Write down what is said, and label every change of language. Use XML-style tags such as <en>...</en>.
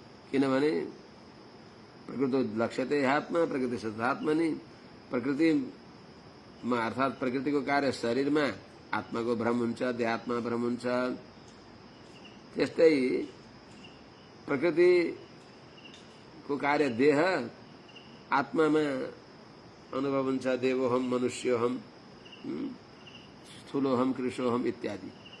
<sa>किनभने प्रकृति लक्ष्यते आत्मा प्रकृति सदात्मनि।</sa> <ne>प्रकृतिमा अर्थात् प्रकृतिको कार्य शरीरमा आत्माको भ्रम हुन्छ, देहात्मा भ्रम हुन्छ। त्यस्तै प्रकृतिको कार्य देह, आत्मामा अनुभव हुन्छ।</ne> <sa>देवोहम मनुष्योहम स्थूलोहम कृशोहम इत्यादि।</sa>